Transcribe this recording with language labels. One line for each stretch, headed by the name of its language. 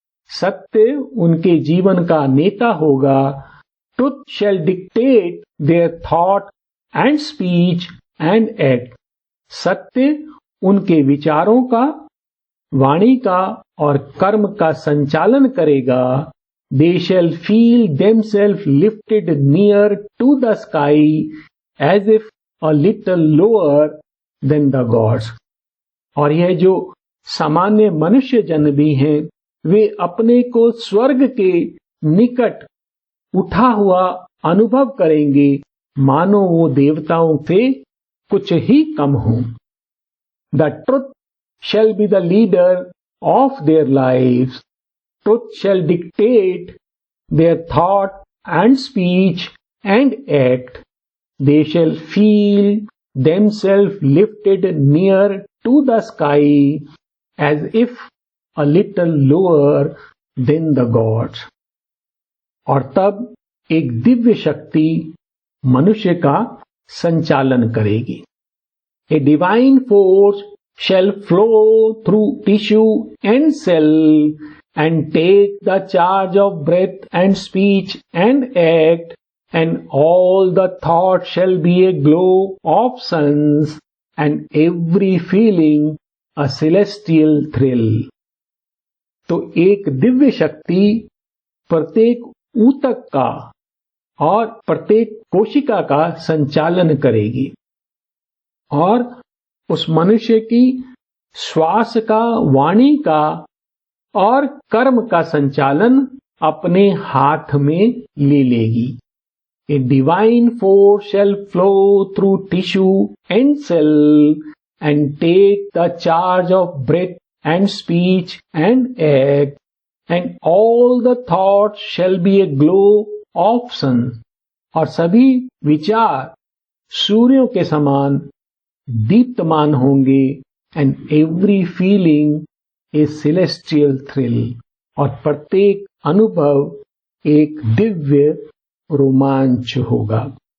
Hindi: सत्य उनके जीवन का नेता होगा।
English: Truth shall dictate their thought and speech and act.
Hindi: सत्य उनके विचारों का, वाणी का और कर्म का संचालन करेगा।
English: They shall feel themselves lifted near to the sky as if a little lower than the gods।
Hindi: और यह जो सामान्य मनुष्य जन भी हैं, वे अपने को स्वर्ग के निकट उठा हुआ अनुभव करेंगे, मानो वो देवताओं से कुछ ही कम हों।
English: The truth shall be the leader of their lives. Truth shall dictate their thought and speech and act. They shall feel themselves lifted near to the sky as if a little lower than the gods।
Hindi: और तब एक दिव्य शक्ति मनुष्य का संचालन करेगी।
English: A divine force shall flow through tissue and cell and take the charge of breath and speech and act, and all the thoughts shall be a glow of suns and every feeling a celestial thrill।
Hindi: तो एक दिव्य शक्ति प्रत्येक ऊतक का और प्रत्येक कोशिका का संचालन करेगी और उस मनुष्य की श्वास का, वाणी का और कर्म का संचालन अपने हाथ में ले लेगी।
English: A divine force shall flow through tissue and cell and take the charge of breath and speech and act, and all the thoughts shall be a glow of sun।
Hindi: और सभी विचार सूर्यों के समान दीप्तमान होंगे।
English: And every feeling a celestial thrill.
Hindi: और प्रत्येक अनुभव एक दिव्य रोमांच होगा।